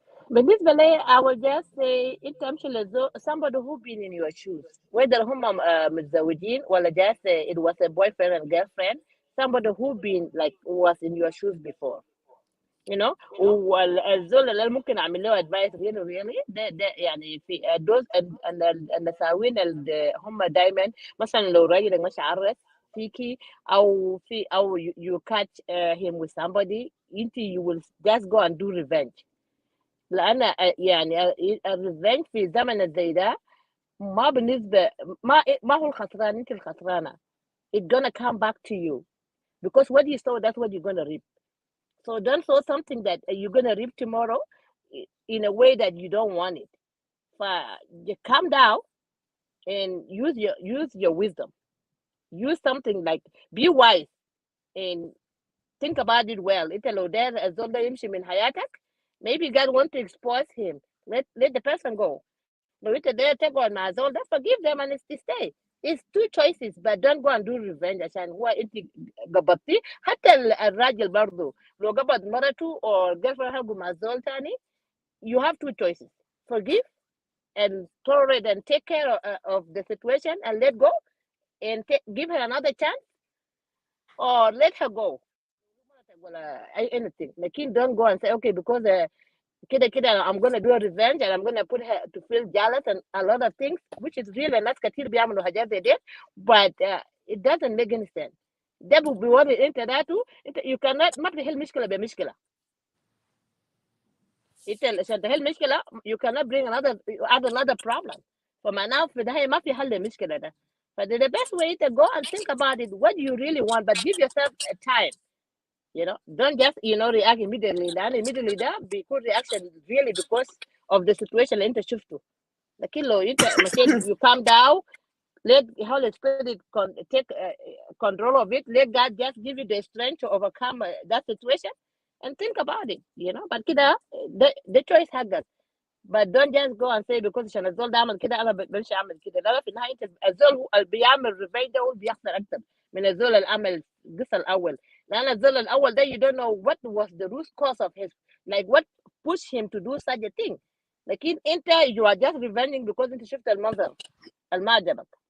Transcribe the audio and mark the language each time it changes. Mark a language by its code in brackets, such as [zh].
[ar] بالنسبة لي [en] I will just say [ar] أنت امشي [en] somebody who been in your shoes, whether [ar] هم متزوجين ولا [en] just it was a boyfriend and girlfriend, somebody who been like was in your shoes before, [ar] والزول اللي ممكن اعمل له [en] advice really [ar] ده يعني في [en] those [ar] النساوين اللي هم دايما مثلا لو راجل مش عرس فيكي او [en] you catch him with somebody انت you will just go and do revenge. [ar] لان يعني الريفنج في زمن زي ده ما بالنسبه ما هو الخسران، انت الخسرانه. [en] it's gonna come back to you because what you sow that's what you're gonna reap. So don't sow something that you're gonna reap tomorrow in a way that you don't want it. You calm down and use your wisdom. Use something like be wise and think about it well. [ar] انت لو داير الزول ده يمشي من حياتك, [en] maybe God want to expose him. Let the person go. [ar] لو انت داير تقعد مع الزول ده, [en] forgive them and stay. It's two choices, but don't go and do revenge [ar] عشان هو انت قبضتي. حتى الراجل برضه لو قبض مرته [en] or girlfriend [ar] حقه مع الزول تاني, [en] you have two choices. Forgive and tolerate and take care of the situation and let go and give her another chance, or let her go. Anything. [ar] لكن [en] don't go and say okay because [ar] كده [en] I'm gonna do a revenge and I'm gonna put her to feel jealous and a lot of things, which is real. [ar] ناس كتير بيعملوا حاجات زي دي, [en] but it doesn't make any sense. [ar] ده بيوري انت ذاته انت [en] you cannot [ar] ما بتحل مشكلة بمشكلة. انت عشان تحل مشكلة [en] you cannot bring another problem. [ar] فمعناه في النهاية ما في حل للمشكلة ده. [en] But the best way to go and think about it, what you really want, but give yourself a time. Don't just react immediately. [ar] لأن [en] immediately [ar] ده بيكون [en] reaction really because of the situation [ar] اللي انت شفته. لكن لو انت مشيت [en] you calm down, let Holy Spirit take control of it. Let God just give you the strength to overcome that situation and think about it. But [ar] كده [en] the choice [ar] حقك. [en] But don't just go and say because [ar] عشان الزول ده عمل كده انا بمشي اعمل كده. لا في النهايه الزول اللي بيعمل ريفيج ده هو اللي بيخسر اكتر من الزول اللي عمل القصه الاول. لان الزول الاول ده [en] you don't know what was the root cause of his, like what pushed him to do such a thing. [ar] لكن انت [en] you are just revenging because [ar] انت شفت المنظر اللي ما عجبك.